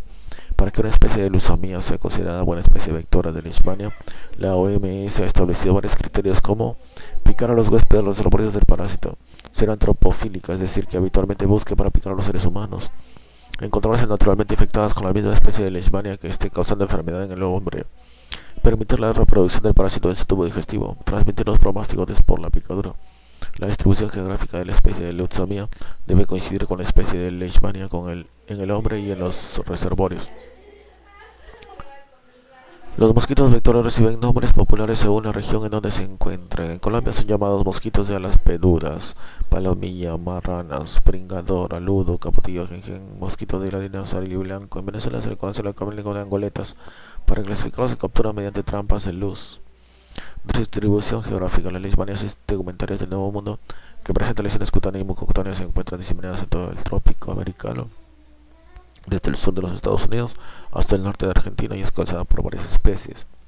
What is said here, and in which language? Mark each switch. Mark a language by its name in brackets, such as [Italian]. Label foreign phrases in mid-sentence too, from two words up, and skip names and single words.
[Spanish] Para que una especie de Lutzomia sea considerada buena especie vectora de Leishmania, la OMS ha establecido varios criterios como picar a los huéspedes los reservorios del parásito, ser antropofílica, es decir, que habitualmente busque para picar a los seres humanos, encontrarse naturalmente infectadas con la misma especie de Leishmania que esté causando enfermedad en el hombre, permitir la reproducción del parásito en su tubo digestivo, transmitir los promastigotes por la picadura. La distribución geográfica de la especie de Lutzomia debe coincidir con la especie de Leishmania en el hombre y en los reservorios. Los mosquitos vectores reciben nombres populares según la región en donde se encuentren. En Colombia son llamados mosquitos de alas peludas, palomilla, marranas, pringador, aludo, capotillo, jenjen, mosquito de la línea amarillo y blanco. En Venezuela se le conoce localmente como angoletas. Para clasificarlos se capturan mediante trampas de luz. Distribución geográfica. Las leishmaniasis tegumentarias del Nuevo Mundo, que presentan lesiones cutáneas y mucocutáneas, se encuentran diseminadas en todo el trópico americano, desde el sur de los Estados Unidos hasta el norte de Argentina, y es causada por varias especies.